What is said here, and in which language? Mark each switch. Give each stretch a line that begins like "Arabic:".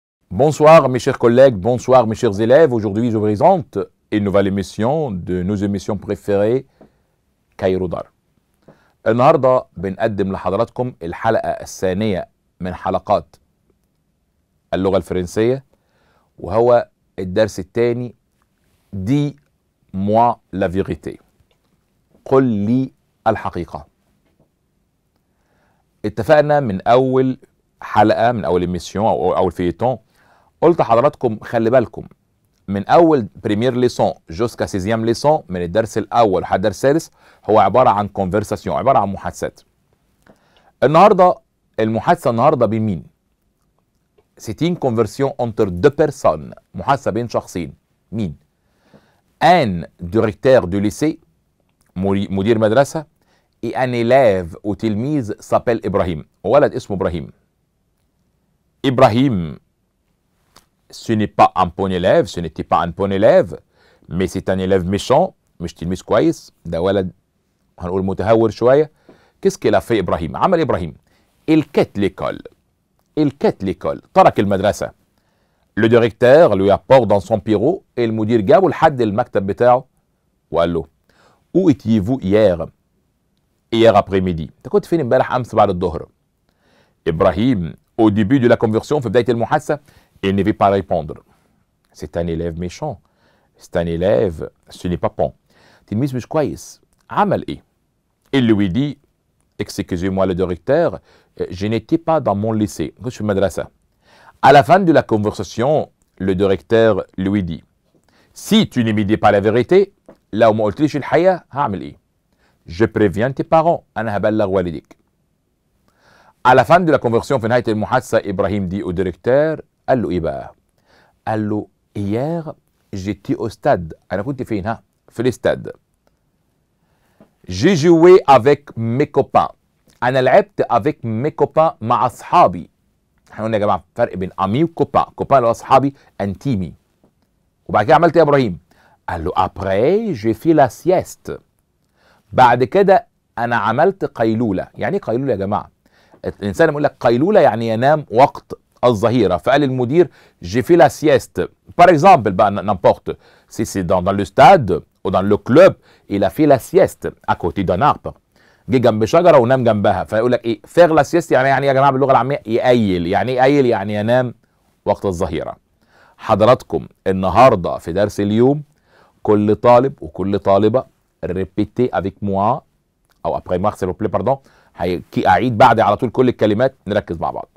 French: Bonsoir mes chers collègues, bonsoir mes chers élèves. Aujourd'hui, je vous présente une nouvelle émission de nos émissions préférées كايرو دار.
Arabic: النهارده بنقدم لحضراتكم الحلقة الثانية من حلقات اللغة الفرنسية، وهو الدرس الثاني
French: دي موا لا فيغيتي،
Arabic: قل لي الحقيقة. اتفقنا من أول حلقة، من أول إميسيون أو أول فيتون، قلت لحضراتكم خلي بالكم من أول
French: بريمير ليسون جوسكا سيزيام ليسون،
Arabic: من الدرس الأول لحد الدرس السادس هو عبارة عن كونفرساسيون، عبارة عن محادثات. النهارده المحادثة النهارده بين مين؟
French: سيتين كونفرسيون انتر دو بيرسون،
Arabic: محادثة بين شخصين. مين؟
French: ان ديريكتور دو ليسي،
Arabic: مدير مدرسة، اي
French: ان élève
Arabic: وتلميذ سابيل إبراهيم، ولد اسمه إبراهيم.
French: إبراهيم ce n'est pas un bon élève, ce n'était pas un bon élève, mais c'est un élève méchant،
Arabic: مش تلميذ كويس، ده ولد هنقول متهور شوية.
French: qu'est-ce qu'il a fait إبراهيم؟
Arabic: عمل إبراهيم
French: il quitte l'école، il quitte l'école،
Arabic: ترك المدرسة.
French: le directeur lui apporte dans son bureau،
Arabic: المدير جابه لحد المكتب بتاعه وقال له
French: où étiez-vous hier après-midi؟
Arabic: انت كنت فين امبارح امس بعد الظهر؟
French: إبراهيم au début de la conversion،
Arabic: في بداية المحادثة،
French: il ne veut pas répondre. C'est un élève méchant. C'est un élève, ce n'est pas bon.
Arabic: تلميذ مش كويس. عمل ايه؟
French: Il lui dit excusez-moi le directeur, je n'étais pas dans mon lycée.
Arabic: ما كنتش في المدرسة.
French: À la fin de la conversation, le directeur lui dit si tu ne me dis pas la vérité،
Arabic: لو ما قلتليش الحقيقة هعمل ايه؟
French: Je préviens tes parents،
Arabic: أنا هبلغ والديك.
French: À la fin de la conversation،
Arabic: في نهاية المحادثة، إبراهيم دي
French: au directeur،
Arabic: قال له ايه بقى؟ قال له
French: hier j'étais au stade،
Arabic: انا كنت فين؟ ها؟ في الاستاد.
French: j'ai joué avec mes copains،
Arabic: انا لعبت
French: avec mes copains،
Arabic: مع اصحابي. احنا قلنا يا جماعه فرق بين امي وكوبان، كوبان اللي هو اصحابي، انتيمي. وبعد كده عملت ايه يا ابراهيم؟ قال له
French: après j'ai fait la sieste،
Arabic: بعد كده انا عملت قيلوله. يعني ايه قيلوله يا جماعه؟ الانسان يقول لك قيلوله يعني ينام وقت الظهيرة. فقال المدير
French: j'ai fait la sieste. Par exemple, بقى n'importe si c'est dans le stade ou dans le club، il a fait la sieste à côté d'un arbre،
Arabic: جه جنب شجرة ونام جنبها. فيقول لك ايه
French: faire la sieste؟
Arabic: يعني يا جماعة باللغة العامية يقيل. يعني ايه يقيل؟ يعني ينام وقت الظهيرة. حضراتكم النهاردة في درس اليوم كل طالب وكل طالبة
French: répétez avec moi
Arabic: او
French: après moi s'il vous plaît pardon،
Arabic: هعيد بعد على طول كل الكلمات، نركز مع بعض.